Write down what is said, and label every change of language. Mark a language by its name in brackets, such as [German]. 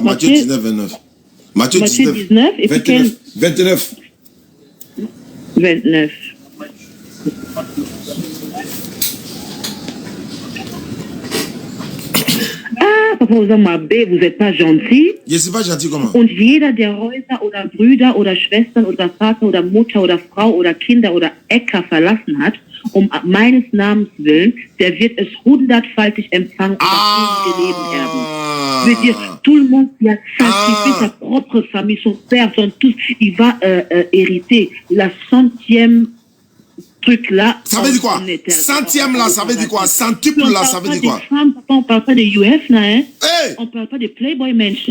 [French] Matthieu 19, 29. Matthieu 19 et 29. 29. 29. Ah, Papa, vous n'êtes pas gentil. Je ne suis pas gentil comment? [German] Und jeder, der Häuser oder Brüder oder Schwestern oder Vater oder Mutter oder Frau oder Kinder oder Äcker verlassen hat, meines Namens willen, der wird es 100-faltig empfangen und das ewige Leben erben. [French] Je veux dire, tout le monde qui a sacrifié sa propre famille, son père, son tous, il va hériter la 100e truc là. Ça veut dire quoi? 100e là, ça veut dire quoi? Centuple là, ça veut dire quoi? On parle pas de UF là, hein? Hey! On parle pas de Playboy Mansion.